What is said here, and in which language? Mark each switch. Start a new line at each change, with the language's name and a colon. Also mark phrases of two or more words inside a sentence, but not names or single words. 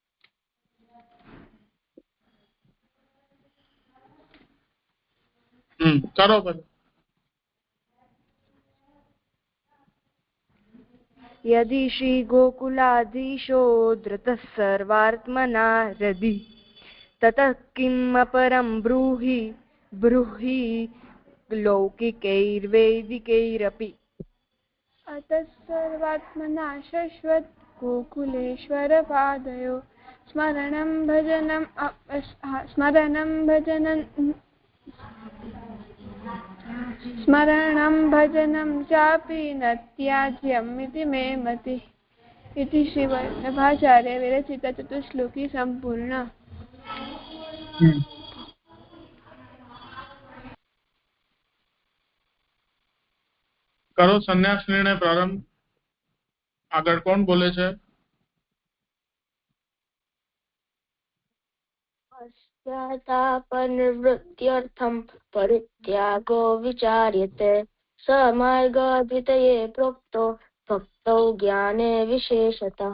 Gujarati: કરો પછી.
Sanskrit: यदि श्री गोकुलाधीशो धृतः सर्वात्मना हृदि ततः किम अपरम ब्रूहि लौकिकैर्वैदिकैरपि अतः सर्वात्मना शश्वत् गोकुलेश्वर पादयो स्मरणं भजनं चापि न त्याज्यम् इति मे मतिः। इति श्रीवल्लभाचार्य विरचित चतुश्लोकी संपूर्ण।
Gujarati: કરો સંન્યાસ નિર્ણય પ્રારંભ. આગળ કોણ બોલે છે?
Sanskrit: पश्चात्तापनिवृत्त्यर्थं परित्यागो विचार्यते स मार्गाभितये प्रोक्तो भक्तौ ज्ञाने विशेषतः।